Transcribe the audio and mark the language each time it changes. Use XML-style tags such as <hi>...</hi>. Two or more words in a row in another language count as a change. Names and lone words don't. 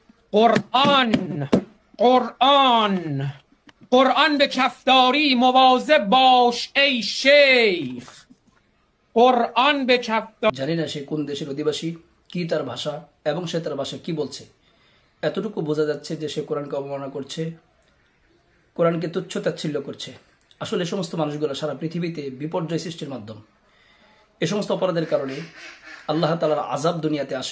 <fa>قرآن قرآن قرآن به کفداری مواظب باش ای شیخ قرآن به کفداری</fa> <bn>জানি না সে কোন দেশের অধিবাসী, কি তার ভাষা এবং সে তার ভাষা কি বলছে। এতটুকু বোঝা যাচ্ছে যে সে কোরআনকে অবমাননা করছে, কোরআনকে তুচ্ছ তাচ্ছিল্য করছে। আসলে এই সমস্ত মানুষগুলো সারা পৃথিবীতে বিপর্যয় সৃষ্টির মাধ্যম। এই সমস্ত অপরাধের কারণে আল্লাহ তাআলার আযাব দুনিয়াতে আসে।</bn>